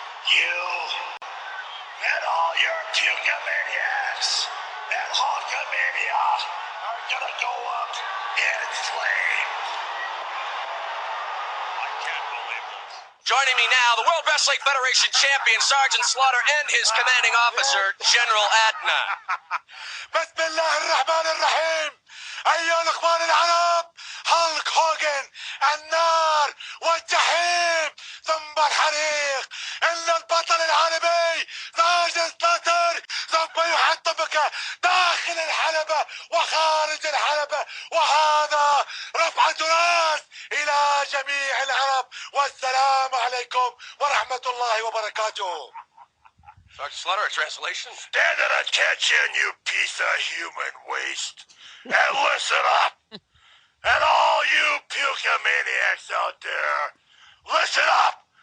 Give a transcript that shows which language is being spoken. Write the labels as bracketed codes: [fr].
[en] You and all your Pukamaniacs and Hulkamania are gonna go up in flames. I can't believe this. Joining me now, the World Wrestling Federation Champion, Sergeant Slaughter, and his commanding officer, General Adnan. [ar] بسم الله الرحمن الرحيم. أيها الإخوان العرب، هالك هوجن، النار والجحيم ثم الحريق. إن البطل العالمي ساجد سلاتر سوف يحطمك داخل الحلبة وخارج الحلبة، وهذا رفع الراس إلى جميع العرب. والسلام عليكم ورحمة الله وبركاته. [en] Sergeant Slaughter, a translation? Stand at attention, you piece of human waste. And listen up. And all you Pukamaniacs out there, listen up.